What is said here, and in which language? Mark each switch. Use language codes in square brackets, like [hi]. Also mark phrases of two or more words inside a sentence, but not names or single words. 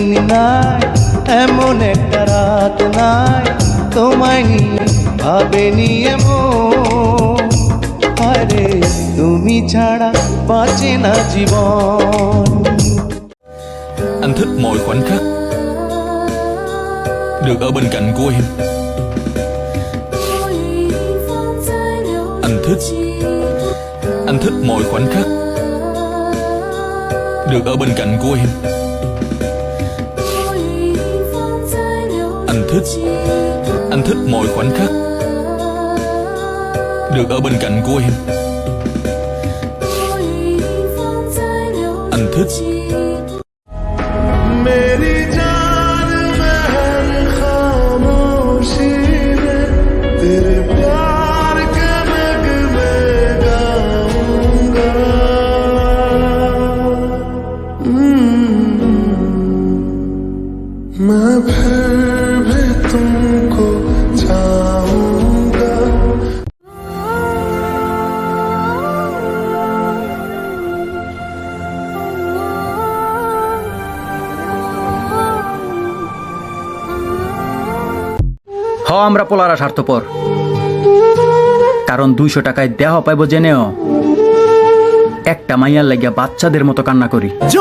[bn] নাই, এমন একটা রাত নাই, তোমায় নিয়ে ভাবেনি এমন। আরে তুমি ছাড়া বাঁচে না জীবন। [vi] Anh thích mọi khoảnh khắc được ở bên cạnh của em. Anh thích mọi khoảnh khắc được ở bên cạnh của em. Anh thích mọi khoảnh khắc được ở bên cạnh của em. Anh thích [hi] मेरी जान बहन खामोशी में तेरे प्यार के नगमे गाऊंगा। मैं फिर भी तुमको चाहूंगा। [bn] আমরা পোলারা স্বার্থপর, কারণ 200 টাকায় দেহ পাইব জেনেও একটা মাইয়ার লাগিয়া বাচ্চাদের মতো কান্না করি।